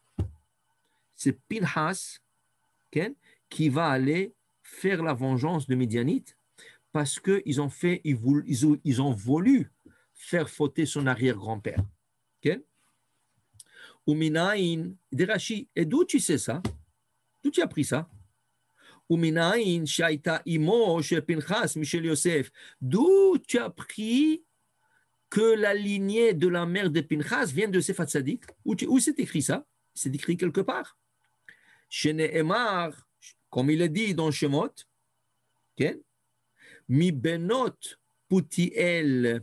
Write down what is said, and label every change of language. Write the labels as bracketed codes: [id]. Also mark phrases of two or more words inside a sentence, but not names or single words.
[fr] C'est Pinhas qui va aller faire la vengeance de Midianite parce qu'ils ont voulu faire fauter son arrière-grand-père. Okay? Uminaïn, de Rashi, et d'où tu sais ça? D'où tu as pris ça? [he] ומנין, שהיתה אמו, של פנחס, משל יוסף. [fr] D'où tu as pris que la lignée de la mère de Pinchas vient de Yosef Hatzadik? Où c'est écrit ça? C'est écrit quelque part. Chez Nehemar, comme il est dit dans Shemot, okay? [he] מבנות פוטיאל.